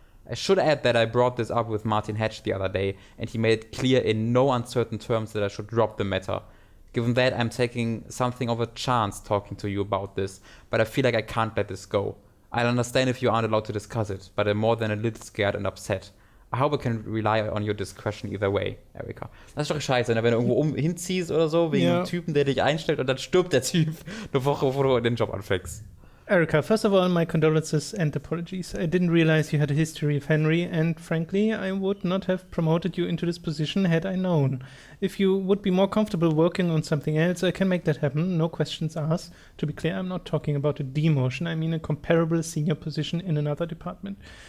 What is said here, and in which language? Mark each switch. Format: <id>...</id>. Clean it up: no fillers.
<en>I should add that I brought this up with Martin Hatch the other day, and he made it clear in no uncertain terms that I should drop the matter. Given that, I'm taking something of a chance talking to you about this, but I feel like I can't let this go. I'll understand if you aren't allowed to discuss it, but I'm more than a little scared and upset. I hope I can rely on your discretion either way, Erika.</en> <de>Das ist doch scheiße, ne? Wenn du irgendwo hinziehst oder so, wegen einem Typen, der dich einstellt und dann stirbt der Typ eine Woche, bevor du den Job anfängst.</de> <en>Erika, first of all, my condolences and apologies. I didn't realize you had a history of Henry, and frankly, I would not have promoted you into this position had I known. If you would be more comfortable working on something else, I can make that happen, no questions asked. To be clear, I'm not talking about a demotion, I mean a comparable senior position in another department.</en>